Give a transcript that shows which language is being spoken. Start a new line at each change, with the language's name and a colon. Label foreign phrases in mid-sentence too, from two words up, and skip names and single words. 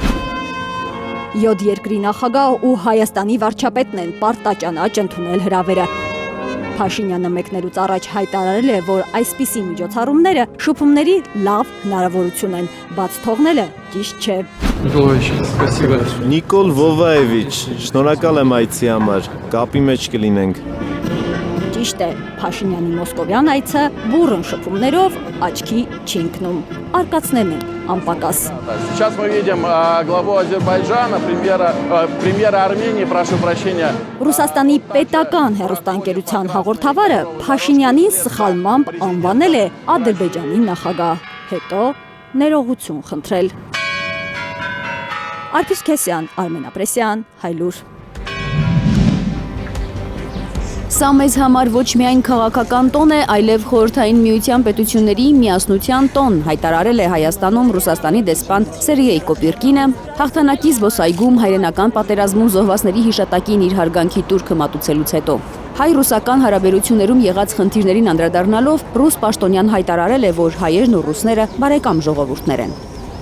Armenian: 7 երկրի նախագահ ու Հայաստանի վարչապետն են պարտաճանաչ ընդունել հրավերը։ Փաշինյանը մեկնելուց առաջ հայտարարել է, որ այսպիսի միջոցառումները շփումների լավ հնարավորություն են, բաց թողնելը ճիշտ չէ։ Նիկոլ Վովայևիչ, շնորհակալ եմ այցի համար, կապի մեջ կլինենք։ Ճիշտ է, Փաշինյանի մոսկովյան այցը բուռն շփումներով աչքի չի ընկնում, արկածներն են անպակաս։
Russian: Сейчас мы видим главу Азербайджана, премьера Армении, прошу прощения։
Armenian: Ռուսաստանի պետական հեռուստաընկերության հաղորդավարը Փաշինյանին սխալմամբ անվանել է Ադրբեջանի նախագահ, հետո ներողություն խնդրել։ Արփիս Քեսյան, Արմեն Ապրեսյան, Հայլուր։ Սա մեզ համար ոչ միայն քաղաքական տոն է, այլև խորհրդային միության պետությունների միասնության տոն, հայտարարել է Հայաստանում Ռուսաստանի դեսպան Սերգեյ Կոպիրկինը, հաղթանակի զբոսայգում հայրենական պատերազմում զոհվածների հիշատակին իր հարգանքի տուրքը մատուցելուց հետո։ Հայ-ռուսական հարաբերություններում եղած խնդիրներին անդրադառնալով ռուս պաշտոնյան հայտարարել է, որ հայերն ու ռուսները բարեկամ ժողովուրդներ են։